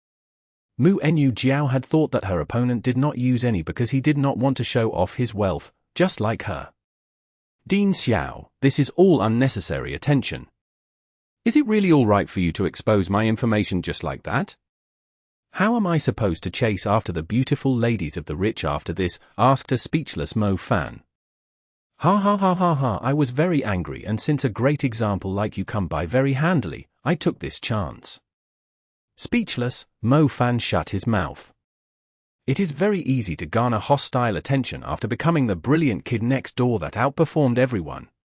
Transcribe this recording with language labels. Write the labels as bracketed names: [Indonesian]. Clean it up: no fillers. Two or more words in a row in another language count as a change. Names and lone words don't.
[English] Mu Nu Jiao had thought that her opponent did not use any because he did not want to show off his wealth, just like her. Dean Xiao, this is all unnecessary attention. Is it really all right for you to expose my information just like that? How am I supposed to chase after the beautiful ladies of the rich after this? Asked a speechless Mo Fan. Ha ha ha ha ha, I was very angry, and since a great example like you come by very handily, I took this chance. Speechless, Mo Fan shut his mouth. It is very easy to garner hostile attention after becoming the brilliant kid next door that outperformed everyone.